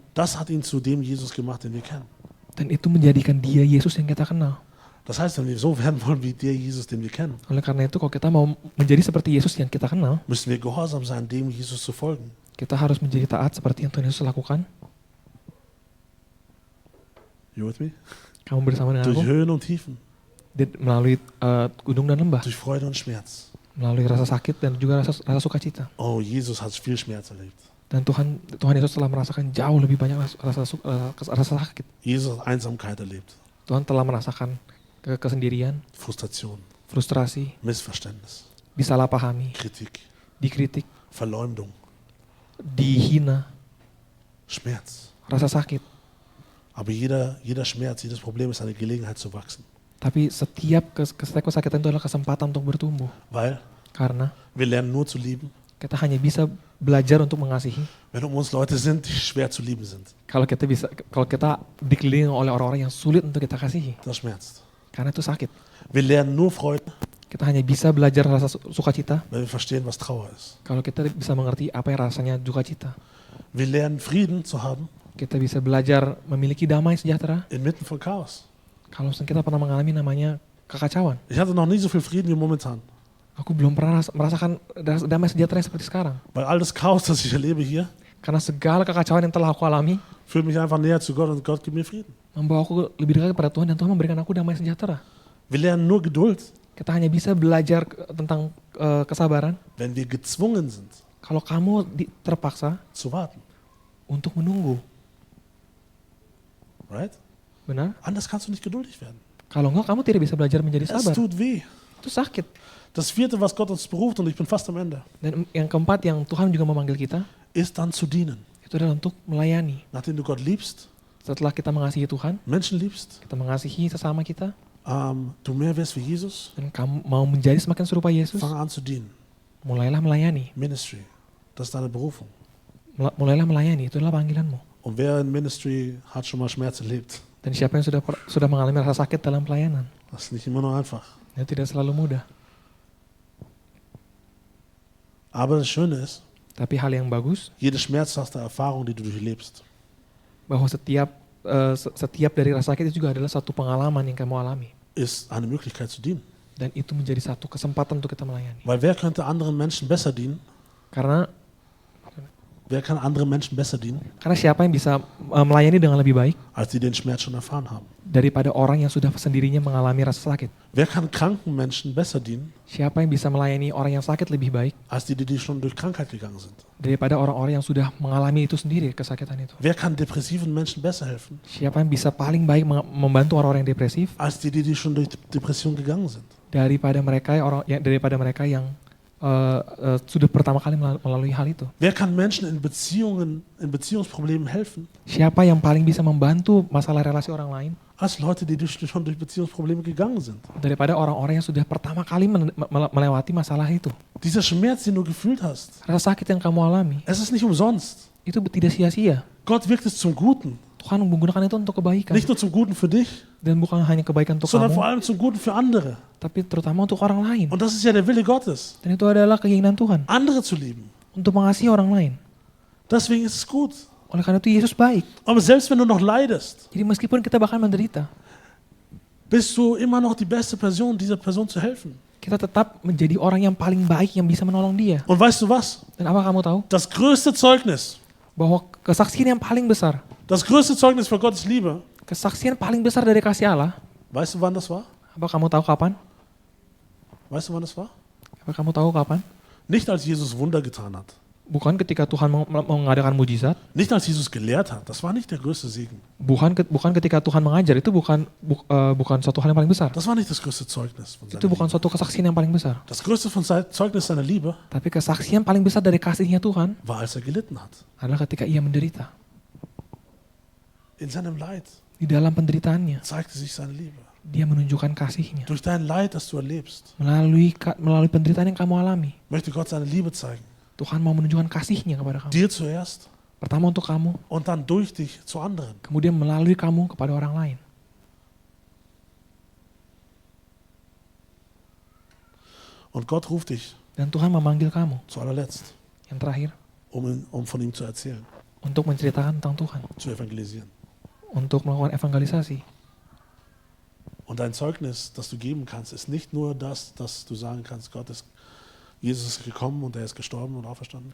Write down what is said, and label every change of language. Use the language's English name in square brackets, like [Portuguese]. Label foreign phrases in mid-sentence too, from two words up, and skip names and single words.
[German] Das hat ihn zu dem Jesus gemacht, den wir kennen. [Indonesian] Dan itu menjadikan dia Yesus yang kita kenal. [German] Das heißt, wenn wir so werden wollen wie der Jesus, den wir kennen, [Indonesian] Oleh karena itu kalau kita mau menjadi seperti Yesus yang kita kenal, [German] müssen wir gehorsam sein, dem Jesus zu folgen. [Indonesian] kita harus menjadi taat seperti yang Tuhan Yesus lakukan. [English] You with me? [Indonesian] Kamu bersama dengan [German] Durch [Indonesian] aku [German] Höhen und Tiefen, [Indonesian] melalui gunung dan lembah, [German] durch Freude und Schmerz. [Indonesian] melalui rasa sakit dan juga rasa sukacita. [German] Oh, Jesus hat viel Schmerz erlebt. [Indonesian] Dan Tuhan Yesus telah merasakan jauh lebih banyak rasa sakit. [German] Jesus hat Einsamkeit erlebt, [Indonesian] Tuhan telah merasakan kesendirian, [German] Frustration, [Indonesian] frustrasi, [German] Missverständnis, [Indonesian] disalahpahami, [German] Kritik, [Indonesian] dikritik, [German] Verleumdung, [Indonesian] dihina, [German] Schmerz. [Indonesian] rasa sakit. [German] Aber jeder Schmerz, jedes Problem ist eine Gelegenheit zu wachsen. [Indonesian] Tapi setiap kesakitan itu adalah kesempatan untuk bertumbuh. [German] Weil [Indonesian] Karena [German] wir lernen nur zu lieben, [Indonesian] kita hanya bisa belajar untuk mengasihi [German] wenn um uns Leute sind, die schwer zu lieben sind. [Indonesian] kalau kita dikelilingi oleh orang-orang yang sulit untuk kita kasihi. [German] Das schmerzt. [Indonesian] Karena itu sakit. [German] Wir lernen nur Freude, [Indonesian] Kita hanya bisa belajar rasa sukacita [German] wenn wir verstehen, was Trauer ist. [Indonesian] kalau kita bisa mengerti apa yang rasanya dukacita. [German] Wir lernen Frieden zu haben [Indonesian] Kita bisa belajar memiliki damai sejahtera [German] inmitten von Chaos. [Indonesian] kalau kita pernah mengalami namanya kekacauan. [German] Ich hatte noch nie so viel Frieden wie momentan. [Indonesian] Aku belum pernah merasakan damai sejahtera seperti sekarang. [German] Weil all das Chaos, das ich erlebe hier, [Indonesian] Karena segala kekacauan yang telah aku alami [German] führt mich einfach näher zu Gott und Gott gibt mir Frieden. [Indonesian] membawa aku lebih dekat kepada Tuhan dan Tuhan memberikan aku damai sejahtera. [German] Wir lernen nur Geduld, [Indonesian] Kita hanya bisa belajar tentang kesabaran [German] wenn wir gezwungen sind [Indonesian] kalau kamu terpaksa [German] zu warten. [Indonesian] untuk menunggu. [English] Right? [Indonesian] Benar? [German] Anders kannst du nicht geduldig werden. [Indonesian] Kalau enggak kamu tidak bisa belajar menjadi [German] Es [Indonesian] sabar. [German] tut weh. [Indonesian] Itu sakit. [German] Das vierte, was Gott uns beruft, und ich bin fast am Ende, [Indonesian] Dan yang keempat yang Tuhan juga memanggil kita, [German] ist dann zu dienen. [Indonesian] itu adalah untuk melayani. [German] Nachdem du Gott liebst, [Indonesian] Setelah kita mengasihi Tuhan, [German] Menschen liebst, [Indonesian] kita mengasihi sesama kita, [German] du mehr wirst wie Jesus, [Indonesian] dan kamu mau menjadi semakin serupa Yesus, [German] fang an zu dienen. [Indonesian] mulailah melayani. [German] Ministry, das ist deine Berufung. [Indonesian] Mulailah melayani, itu adalah panggilanmu. [German] Und wer in Ministry hat schon mal Schmerz erlebt? [Indonesian] Dan siapa yang sudah mengalami rasa sakit dalam pelayanan? [German] Das ist nicht immer nur einfach. [Indonesian] Ya, tidak selalu mudah. [German] Aber das Schöne ist, [Indonesian] Tapi hal yang bagus, [German] jede schmerzhafte Erfahrung, die du durchlebst, [Indonesian] bahwa setiap dari rasa sakit itu juga adalah satu pengalaman yang kamu alami. [German] ist eine Möglichkeit zu dienen. [Indonesian] Dan itu menjadi satu kesempatan untuk kita melayani. [German] Weil wer könnte anderen Menschen besser dienen? [Indonesian] Karena [German] Wer kann anderen Menschen besser dienen, [Indonesian] siapa yang bisa melayani dengan lebih baik [German] als die den Schmerz schon erfahren haben? [Indonesian] daripada orang yang sudah sendirinya mengalami rasa sakit? [German] Wer kann kranken Menschen besser dienen, [Indonesian] Siapa yang bisa melayani orang yang sakit lebih baik [German] als die schon durch Krankheit gegangen sind? [Indonesian] daripada orang-orang yang sudah mengalami itu sendiri, kesakitan itu? [German] Wer kann depressiven Menschen besser helfen, [Indonesian] Siapa yang bisa paling baik membantu orang-orang yang depresif [German] als die schon durch Depression gegangen sind? [Indonesian] daripada mereka yang sudah pertama kali melalui hal itu? [German] Wer kann Menschen in Beziehungsproblemen helfen, [Indonesian] Siapa yang paling bisa membantu masalah relasi orang lain [German] als Leute, die schon durch Beziehungsprobleme gegangen sind? [Indonesian] daripada orang-orang yang sudah pertama kali melewati masalah itu? [German] Dieser Schmerz, den du gefühlt hast, [Indonesian] Rasa sakit yang kamu alami [German] es ist nicht umsonst. [Indonesian] itu tidak sia-sia. [German] Gott wirkt es zum Guten. [Indonesian] Tuhan menggunakan itu untuk kebaikan. [German] Nicht nur zum Guten für dich, [Indonesian] Dan bukan hanya kebaikan untuk [German] sondern vor [Indonesian] kamu, [German] allem zum Guten für andere. [Indonesian] tapi terutama untuk orang lain. [German] Und das ist ja der Wille Gottes, [Indonesian] Dan itu adalah keinginan Tuhan [German] andere zu lieben. [Indonesian] untuk mengasihi orang lain. [German] Deswegen ist es gut. [Indonesian] Oleh karena itu Yesus baik. [German] Aber selbst wenn du noch leidest, [Indonesian] Jadi meskipun kita bahkan menderita, [German] bist du immer noch die beste Person, dieser Person zu helfen. [Indonesian] kita tetap menjadi orang yang paling baik yang bisa menolong dia. [German] Und weißt du was? [Indonesian] Dan apa kamu tahu? [German] Das größte Zeugnis, [Indonesian] Bahwa kesaksian yang paling besar, [German] das größte Zeugnis für Gottes Liebe, [Indonesian] kesaksian paling besar dari kasih Allah, [German] weißt du, wann das war? [Indonesian] apa kamu tahu kapan? [German] Weißt du, wann das war? [Indonesian] Apa kamu tahu kapan? [German] Nicht als Jesus Wunder getan hat. [Indonesian] Bukan ketika Tuhan mengadakan mujizat, [German] Nicht als Jesus gelehrt hat. Das war nicht der größte Segen. [Indonesian] bukan ketika Tuhan mengajar, itu bukan suatu hal yang paling besar. [German] Das war nicht das größte Zeugnis von [Indonesian] Itu [German] seiner [Indonesian] bukan [German] Liebe. [Indonesian] suatu kesaksian yang paling besar. [German] Das größte Zeugnis seiner Liebe [Indonesian] Tapi kesaksian paling besar dari kasihnya Tuhan [German] war, als er gelitten hat. [Indonesian] adalah ketika ia menderita. [German] In seinem Leid [Indonesian] Di dalam penderitaannya, [German] zeigte sich seine Liebe. [Indonesian] dia menunjukkan kasihnya. [German] Durch dein Leid, das du erlebst, [Indonesian] Melalui penderitaan yang kamu alami, [German] möchte Gott seine Liebe zeigen. [Indonesian] Tuhan mau menunjukkan kasihnya kepada kamu. [German] Dir zuerst [Indonesian] Pertama untuk kamu, [German] und dann durch dich zu anderen. [Indonesian] kemudian melalui kamu kepada orang lain. [German] Und Gott ruft dich [Indonesian] Dan Tuhan memanggil kamu, [German] zu allerletzt, [Indonesian] yang terakhir, [German] um von ihm zu erzählen, [Indonesian] untuk menceritakan tentang Tuhan, [German] zu evangelisieren. [Indonesian] untuk melakukan evangelisasi. [German] Und dein Zeugnis, das du geben kannst, ist nicht nur das, dass du sagen kannst, Jesus ist gekommen und er ist gestorben und auferstanden.